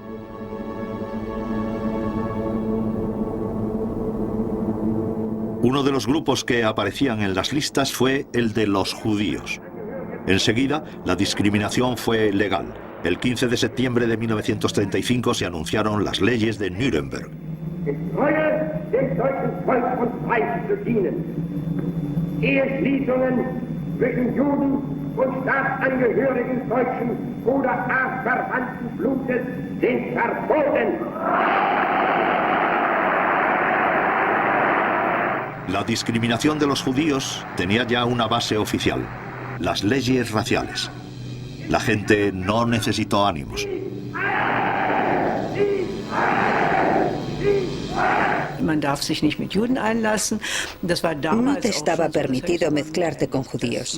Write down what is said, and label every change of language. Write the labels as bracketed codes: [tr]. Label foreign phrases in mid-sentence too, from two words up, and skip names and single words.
[es] Uno de los grupos que aparecían en las listas fue el de los judíos. Enseguida, la discriminación fue legal. El 15 de septiembre de 1935 se anunciaron las leyes de Nuremberg. [de] Dem deutschen Volk und Freiheit zu dienen. Eheschließungen zwischen Juden und Staatsangehörigen deutschen oder artverwandten Blutes sind verboten. [es] La discriminación de los judíos tenía ya una base oficial: las leyes raciales. La gente no necesitó ánimos. No te estaba permitido mezclarte con judíos.